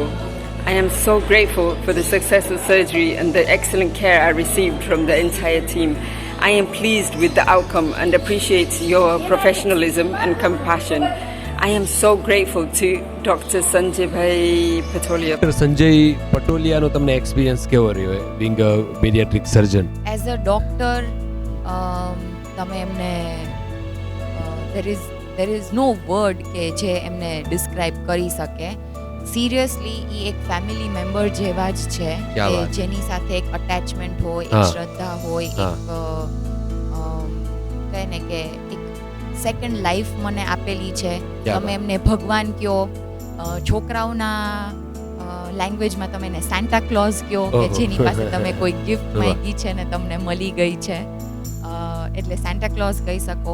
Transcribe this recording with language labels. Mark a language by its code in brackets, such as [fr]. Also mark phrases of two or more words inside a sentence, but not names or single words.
[en] I am so grateful for the successful surgery and the excellent care I received from the entire team. I am pleased with the outcome and appreciate your professionalism and compassion. I am so grateful to Dr. Sanjay Patolia. [gu] સંજય પટોલિયાનો તમને એક્સપિરિયન્સ કેવો રહ્યો [en] being a pediatric surgeon? As a doctor, [gu] તમે એમને [en] there is no word [gu] કે જે એમને ડિસ્ક્રાઇબ કરી શકે. સિરિયસલી એ એક [en] family member [gu] જેવા જ છે, કે જેની સાથે એક અટેચમેન્ટ હોય, એક શ્રદ્ધા હોય, એક કહે ને કે એક [en] second life [gu] મને આપેલી છે. તમે એમને ભગવાન કહો, છોકરાઓના લેંગ્વેજમાં તમે એને સેન્ટા ક્લોઝ કહો, કે જેની પાસે તમે કોઈ ગિફ્ટ માંગી છે ને તમને મળી ગઈ છે, એટલે સેન્ટા ક્લોઝ કહી શકો.